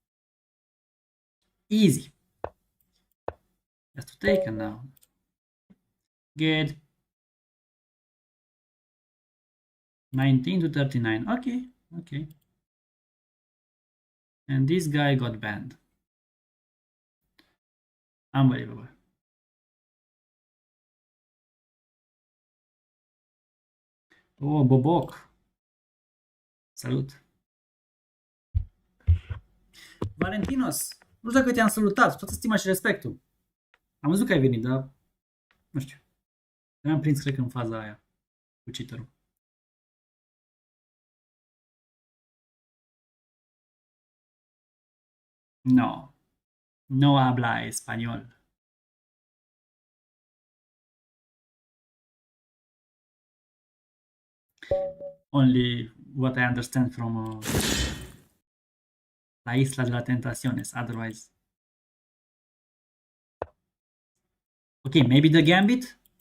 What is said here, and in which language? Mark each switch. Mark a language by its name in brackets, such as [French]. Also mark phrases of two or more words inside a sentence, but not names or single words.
[English] Easy. Just to take and now. Good. 19 to 39. Okay, okay. And this guy got banned. Unbelievable. Oh, Boboc. [Romanian] Salut. Valentinos, nu știu dacă te-am salutat, toată stima și respectul. Am văzut că ai venit, dar nu știu. Mi-am prins, cred că, în faza aia cu cheater-ul. [Spanish] No. No habla español. [English] Only what I understand from La Isla de las Tentaciones, otherwise. Okay, maybe the gambit?